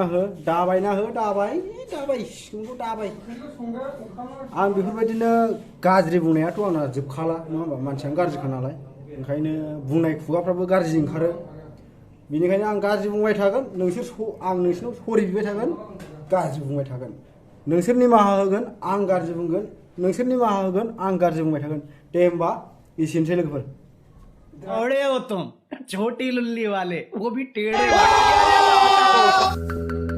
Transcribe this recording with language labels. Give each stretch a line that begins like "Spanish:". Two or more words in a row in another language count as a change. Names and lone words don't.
Bodo: हो दाबायना हो दाबाय सिंखौ दाबाय आं बेफोरबायदिनो गाज्रि बुंनायाथ' आंना जोबखाला नङा होमबा मानसियानो गाज्रिखा नालाय ओंखायनो बुंनाय खुगाफ्राबो गाज्रि ओंखारो बेनिखायनो आं गाज्रि बुंबाय थागोन आं नोंसोरनाव सरि बिबाय थागोन गाज्रि बुंबाय थागोन नोंसोर निमाहा होगोन आं गाज्रि बुंगोन नोंसोर निमाहा होगोन आं गाज्रि बुंबाय थागोन दे होमबा एसेनोसै लोगोफोर
Hindi: थोड़े हो तुम छोटी लुल्ली वाले वो भी टेढ़े